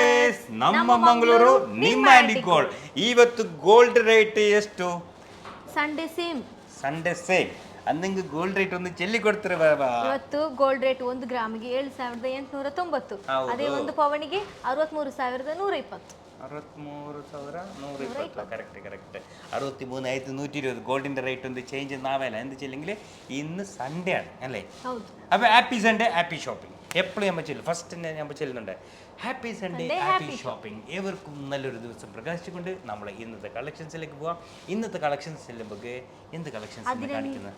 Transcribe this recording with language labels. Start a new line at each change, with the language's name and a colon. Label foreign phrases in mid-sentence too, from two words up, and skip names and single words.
Kannada: ಗೈಸ್, ನಮ್ಮ ಮಂಗಳೂರು ನಿಮ್ಮ ಆಂಡಿ ಗೋಲ್ಡ್. ಇವತ್ತು
English: gold rate
Kannada: ಎಷ್ಟು?
English: Sunday same
Kannada: ಅಂದಂಗೆ
English: gold rate
Kannada: ಒಂದು ಚೆಲ್ಲಿ ಕೊಡ್ತಾರೆ ಬಾಬಾ. ಇವತ್ತು
English: gold rate
Kannada: 1 ಗ್ರಾಮಿಗೆ 7,890, ಅದೇ ಒಂದು ಪವನಿಗೆ 63,120. 63,120.
Malayalam: ಕರೆಕ್ಟ್ 63,120 ഗോൾഡിന്റെ റേറ്റ് ഒന്ന് ചേഞ്ച് ആവില്ല. എന്ത് ചെല്ലെങ്കിൽ ഇന്ന് സൺഡേ ആണ് അല്ലേ? അപ്പോൾ
English: happy Sunday, happy shopping.
Malayalam: എപ്പോഴും നമ്മൾ ചെല്ലും, ഫസ്റ്റ് തന്നെ നമ്മൾ ചെല്ലുന്നുണ്ട്
English: happy Sunday, happy shopping.
Malayalam: ഏവർക്കും നല്ലൊരു ദിവസം പ്രകാശിച്ചുകൊണ്ട് നമ്മൾ ഇന്നത്തെ കളക്ഷൻസിലേക്ക് പോവാം. ഇന്നത്തെ കളക്ഷൻസ് ചെല്ലുമ്പോൾ എന്ത് കളക്ഷൻസ് കാണിക്കുന്നത്?